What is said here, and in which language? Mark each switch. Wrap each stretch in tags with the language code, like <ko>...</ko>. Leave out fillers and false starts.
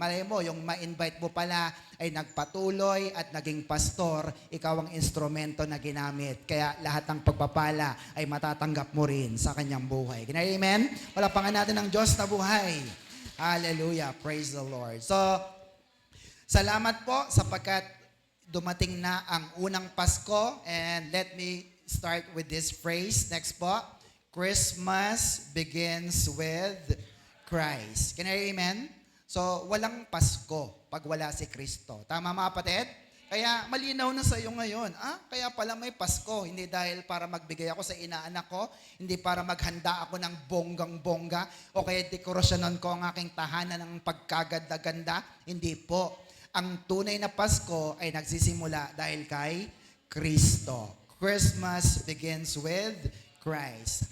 <tl>Malay mo, yung ma-invite mo pala ay nagpatuloy at naging pastor, ikaw ang instrumento na ginamit. Kaya lahat ng pagpapala ay matatanggap mo rin sa kanyang buhay. Amen? Palapangan natin ang Diyos na buhay. Hallelujah.</tl> <en>Praise the Lord.</en> <tl>So, salamat po sapagkat dumating na ang unang Pasko.</tl> <en>And let me start with this phrase. Next po. Christmas begins with Christ. Can I hear amen?</en> <tl>So, walang Pasko pag wala si Kristo. Tama mga kapatid? Kaya malinaw na sa iyo ngayon, kaya pala may Pasko, hindi dahil para magbigay ako sa inaanak ko, hindi para maghanda ako ng bonggang-bongga, o kaya dekorasyonan ko ang aking tahanan ng pagkaganda-ganda. Hindi po. Ang tunay na Pasko ay nagsisimula dahil kay Kristo.</tl> <en>Christmas begins with Christ.</en>